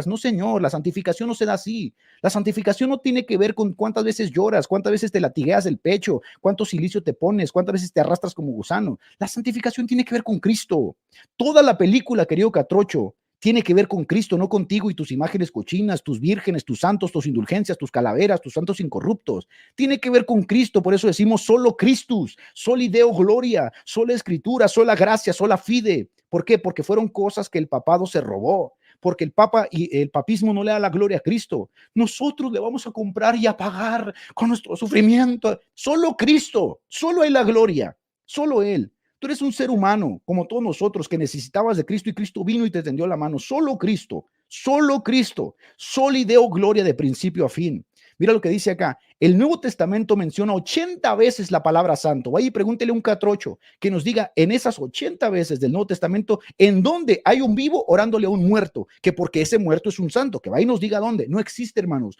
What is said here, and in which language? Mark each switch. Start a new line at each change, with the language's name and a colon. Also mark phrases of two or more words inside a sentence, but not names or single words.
Spanish: No, señor, la santificación no se da así. La santificación no tiene que ver con cuántas veces lloras, cuántas veces te latigueas el pecho, cuánto silicio te pones, cuántas veces te arrastras como gusano. La santificación tiene que ver con Cristo. Toda la película, querido Catrocho, tiene que ver con Cristo, no contigo y tus imágenes cochinas, tus vírgenes, tus santos, tus indulgencias, tus calaveras, tus santos incorruptos. Tiene que ver con Cristo, por eso decimos solo Christus,
Latin: soli Deo gloria,
Spanish: sola escritura, sola gracia,
Latin: sola fide.
Spanish: ¿Por qué? Porque fueron cosas que el papado se robó, porque el papa y el papismo no le da la gloria a Cristo. Nosotros le vamos a comprar y a pagar con nuestro sufrimiento. Solo Cristo, solo hay la gloria, solo Él. Tú eres un ser humano, como todos nosotros, que necesitabas de Cristo y Cristo vino y te tendió la mano. Solo Cristo,
Latin: soli Deo gloria
Spanish: de principio a fin. Mira lo que dice acá. El Nuevo Testamento menciona 80 veces la palabra santo. Vaya y pregúntele a un catrocho que nos diga en esas 80 veces del Nuevo Testamento en dónde hay un vivo orándole a un muerto, que porque ese muerto es un santo, que vaya y nos diga dónde. No existe, hermanos.